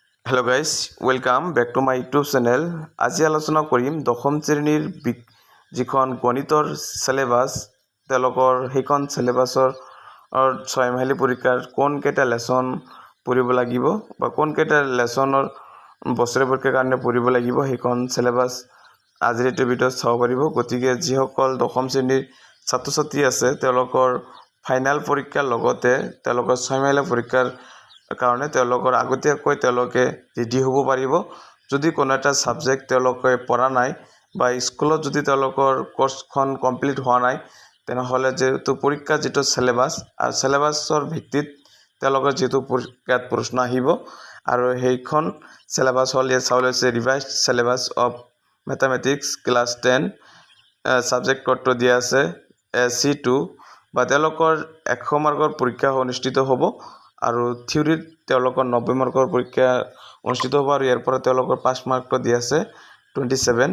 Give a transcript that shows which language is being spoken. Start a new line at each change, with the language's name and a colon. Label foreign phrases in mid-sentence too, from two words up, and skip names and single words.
English: Hello guys welcome back to my YouTube channel.
Assamese: আজ আলোচনা কৰিম দশম শ্ৰেণীৰ যিখন গণিতৰ ছিলেবাছ হেকন ছিলেবাছৰ 6 মাহিলী পৰীক্ষাৰ কোন কেইটা লেছন পঢ়িব লাগিব বা কোন কেইটা লেছনৰ বছৰে পৰীক্ষাৰ কাৰণে পঢ়িব লাগিব হেকন ছিলেবাছ আজিৰ এটু ভিডিঅ'ত চাব পাৰিব। গতিকে যিসকল দশম শ্ৰেণীৰ ছাত্ৰ ছাত্ৰী আছে তেওঁলোকৰ ফাইনেল পৰীক্ষাৰ লগতে তেওঁলোকৰ 6 মাহিলী পৰীক্ষাৰ কাৰণ আগতীয়াকৈ তেওঁলোকে ৰেডি হ'ব পাৰিব। যদি কোনো এটা সাবজেক্ট তেওঁলোকে পঢ়া নাই বা স্কুলত যদি তেওঁলোকৰ কোৰ্সখন কমপ্লিট হোৱা নাই তেনেহলে যেহেতু পৰীক্ষা যেটো সিলেবাস আৰু সিলেবাসৰ ভিত্তিত তেওঁলোকৰ যেটো পৰীক্ষাত প্ৰশ্ন আহিব আৰু সেইখন সিলেবাস হল ইয়াত চাবলৈ আছে
English: Revised Syllabus of Mathematics Class 10
Assamese: সাবজেক্ট কোডটো দিয়া আছে C2 বা তেওঁলোকৰ 100 মাৰ্কৰ পৰীক্ষা অনুষ্ঠিত হ'ব আৰু থিওৰিত তেওঁলোকৰ 90 মাৰ্কৰ পৰীক্ষা অনুষ্ঠিত হ'ব আৰু ইয়াৰ পৰা তেওঁলোকৰ 5 মাৰ্কটো দিয়া আছে 27।